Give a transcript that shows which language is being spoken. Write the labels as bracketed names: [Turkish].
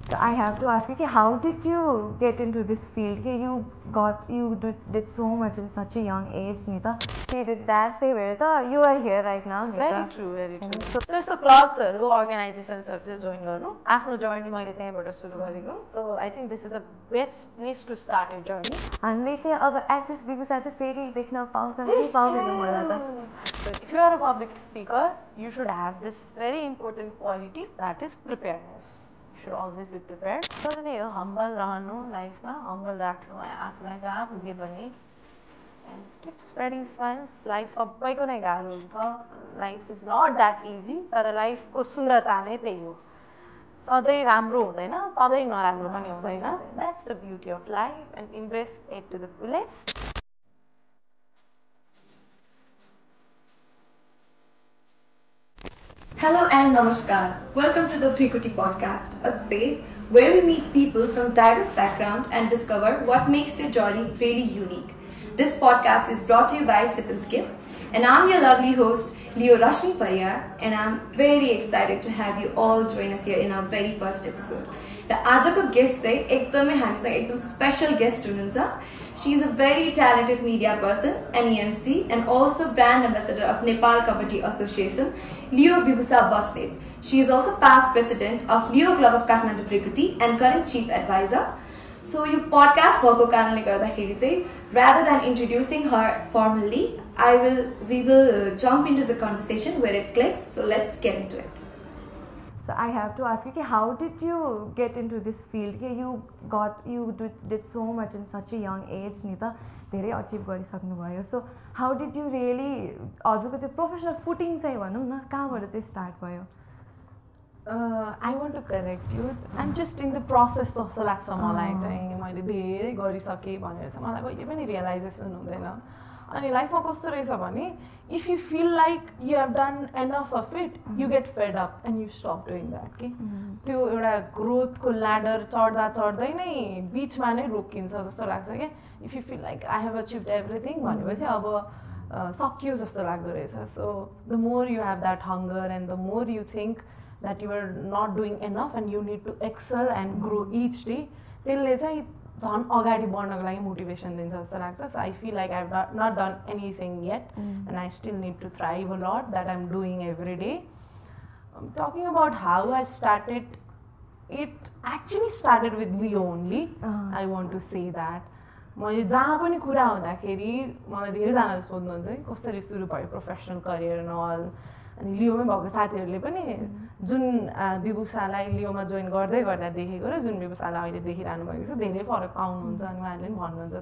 [English] So I have to ask you, how did you get into this field? You did so much in such a young age, Nita. She did that say where you are here right now, Nita. Very true, very true. [Nepali] So यस्तो क्लब्सहरू अर्गनाइजेसन्सहरू चाहिँ join गर्नु आफ्नो journey मैले त्यहीँबाट सुरु गरेको. [English] So I think this is the best place to start your journey. [Nepali] हामीले चाहिँ अब एक्ट्रेस बिबुसा चाहिँ फेरि देख्न पाउँछौँ कि पाउँदैन मलाई त. [English] So if you are a public speaker, you should have this very important quality, that is preparedness. You should always be prepared. [Nepali] So त्यही हो, humble रहनु लाइफमा, humble राख्नु आफूलाई जहाँ पुगे पनि. [English] And keep spreading smiles. [Nepali] Life सबैको नै गाह्रो हुन्छ. [English] Life is not that easy. [Nepali] तर लाइफको सुन्दरता नै त्यही हो. सधैँ राम्रो हुँदैन, सधैँ नराम्रो पनि हुँदैन. [English] That's the beauty of life and embrace it to the fullest. Hello and namaskar. Welcome to the Prikuti podcast, a space where we meet people from diverse backgrounds and discover what makes their journey really unique. This podcast is brought to you by Sip and Skip, and I'm your lovely host, Leo Rashmi Pariyar, and I'm very excited to have you all join us here in our very first episode. [Nepali] The आजको guest चाहिँ एकदमै हामीसँग एकदम special guest हुनुहुन्छ. [English] She is a very talented media person, an EMC, and also brand ambassador of Nepal Kabaddi Association, Leo Bibusa Basnet. She is also past president of Leo Club of Kathmandu Prikuti and current chief advisor. So you podcast [Nepali] भएको कारणले गर्दाखेरि चाहिँ [English] rather than introducing her formally, we will jump into the conversation where it clicks. So let's get into it. So I have to ask you, how did you get into this field? You did so much in such a young age, Nita. [Nepali] धेरै achieve गरिसक्नुभयो. [English] So how did you really [Nepali] हजुरको त्यो professional footing चाहिँ भनौँ न कहाँबाट चाहिँ start भयो? [English] I want to correct you. I'm just in the process [Nepali] जस्तो लाग्छ मलाई चाहिँ. मैले धेरै गरिसकेँ भनेर चाहिँ मलाई कहिले पनि रियलाइजेसन हुँदैन. अनि लाइफमा कस्तो रहेछ भने [English] if you feel like you have done enough of it, you get fed up and you stop doing that. [Nepali] के त्यो एउटा ग्रोथको ल्याडर चढ्दा चढ्दै नै बिचमा नै रोकिन्छ जस्तो लाग्छ के. [English] If you feel like I have achieved everything [Nepali] भनेपछि अब सकियो जस्तो लाग्दो रहेछ. [English] So the more you have that hunger and the more you think that you are not doing enough and you need to excel and grow each day, [Nepali] त्यसले चाहिँ झन् अगाडि बढ्नको लागि मोटिभेसन दिन्छ जस्तो लाग्छ. [English] So I feel like I've not done anything yet and I still need to thrive a lot that I'm doing every day. Talking about how I started, it actually started with Leo only. I want to say that. [Nepali] मैले जहाँ पनि कुरा हुँदाखेरि मलाई धेरैजनाले सोध्नुहुन्छ कसरी सुरु भयो प्रोफेसनल करियर एन्ड अल. अनि लियोमै भएको साथीहरूले पनि जुन बिबुसालाई लियोमा जोइन गर्दै गर्दा देखेको र जुन बिबुसालाई अहिले देखिरहनु भएको छ धेरै फरक पाउनुहुन्छ अनि उहाँहरूले पनि भन्नुहुन्छ.